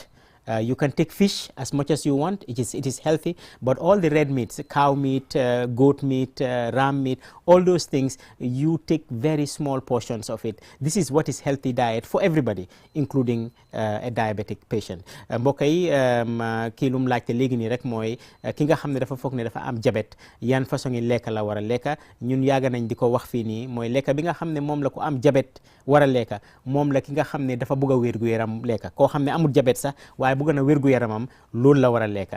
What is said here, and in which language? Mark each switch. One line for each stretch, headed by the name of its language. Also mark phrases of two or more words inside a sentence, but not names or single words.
English: You can take fish as much as you want. It is healthy, but all the red meats, cow meat, goat meat, ram meat, all those things, you take very small portions of it. This is what is healthy diet for everybody, including a diabetic patient.
Wolof: mbokk yi kii lum laajte léegi nii rek mooy ki nga xam ne dafa foog ne dafa am diabète yan façon yi lekka la war a lekka. ñun yàgg nañ di ko wax fii nii mooy lekka bi nga xam ne moom la ko am diabète war a lekka moom la ki nga xam ne dafa bëgg a wér-gu-yaram lekka. koo xam ne amul diabète sax waaye bëgg na wér-gu-yaramam loolu la war a lekka.